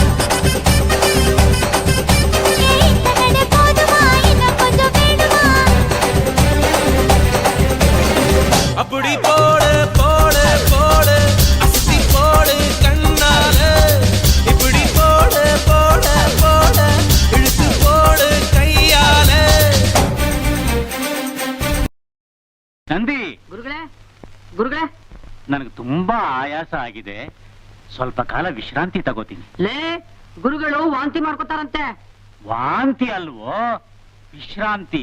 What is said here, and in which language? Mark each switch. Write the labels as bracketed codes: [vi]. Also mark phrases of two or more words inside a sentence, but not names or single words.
[ta] அப்படி போடு போடு போடு அஸ்தி போடு கண்ணாலே இப்படி போடு போடு போடு இழுத்து போடு கையாலே [kn] ನಂದಿ ಗುರುಗಳೇ ಗುರುಗಳೇ ನನಗೆ ತುಂಬಾ ಆಯಾಸ ಆಗಿದೆ, ಸ್ವಲ್ಪ ಕಾಲ ವಿಶ್ರಾಂತಿ ತಗೋತೀನಿ. ಲೇ ಗುರುಗಳು ವಾಂತಿ ಮಾಡ್ಕೊತಾರಂತೆ. ವಾಂತಿ ಅಲ್ವೋ, ವಿಶ್ರಾಂತಿ.